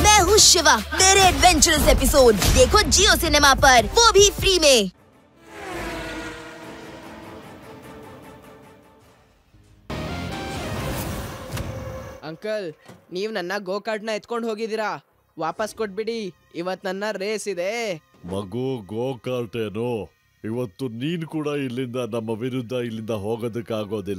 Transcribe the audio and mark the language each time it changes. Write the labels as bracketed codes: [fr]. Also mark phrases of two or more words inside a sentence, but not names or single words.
[hi] हूँ शिवा, मेरे एडवेंचरस एपिसोड देखो जियो सिनेमा पर, वो भी फ्री में। [kn] ಅಂಕಲ್, ನೀವ್ ನನ್ನ ಗೋಕಾರ್ಟ್ ನ ಎತ್ಕೊಂಡು ಹೋಗಿದ್ದೀರಾ, ವಾಪಸ್ ಕೊಟ್ಬಿಡಿ. ಇವತ್ ನನ್ನ ರೇಸ್ ಇದೆ. ಮಗು, ಗೋಕಾರ್ಟ್ ಏನು? ಇವತ್ತು ನೀನ್ ಕೂಡ ಇಲ್ಲಿಂದ ನಮ್ಮ ವಿರುದ್ಧ ಇಲ್ಲಿಂದ ಹೋಗೋದಕ್ಕಾಗೋದಿಲ್ಲ.